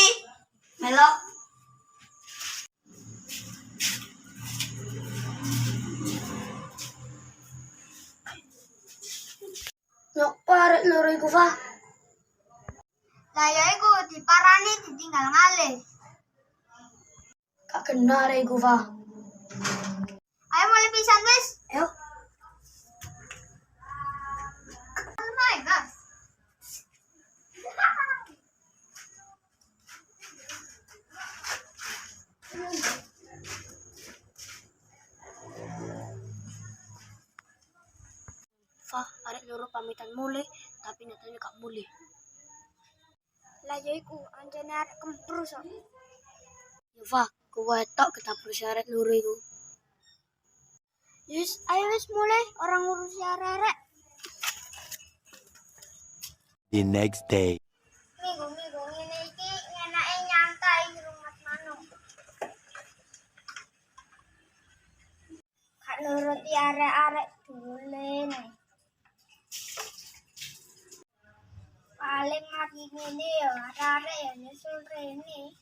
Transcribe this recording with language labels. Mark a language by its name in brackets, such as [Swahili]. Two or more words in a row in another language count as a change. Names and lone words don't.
[Javanese] Melok. Nyok parek loro iku, Fa. Lah ya iku diparani ditinggal ngalih. Gak kena arek iku, Fa. Ayo mulai pisan wis. Ayo. [English] Oh my god. [Javanese] Fa, arek loro pamitan mulai, tapi nyatanya gak mulai. Lah ya iku anjene arek kemprus kok. Ya, Fa, kowe tok ketapur arek loro iku. Yus, ayo wis mulai orang ngurusi arek-arek. [English] The next day. [Javanese] Minggu-minggu ngene iki ngenake nyantai di rumah manuk. Gak nuruti arek-arek dolen. Paling mati ngene ya arek-arek ya nyusul rene.